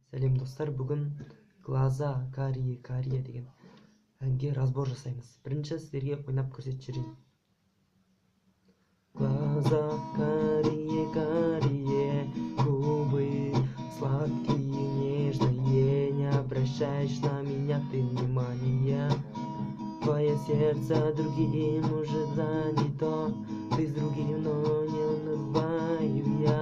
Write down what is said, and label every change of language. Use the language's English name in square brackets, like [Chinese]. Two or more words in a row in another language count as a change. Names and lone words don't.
[Kazakh] Сәлем достар, бүгін [Russian] глаза карие [Kazakh] деген әнге разбор жасаймыз. Бірінші сіздерге ойнап көрсетіп жіберейін. [Russian] Глаза карие, губы сладкие, нежные, не обращаешь на меня ты внимания. Твое сердце другим уже занято, ты с другим, но не унываю я.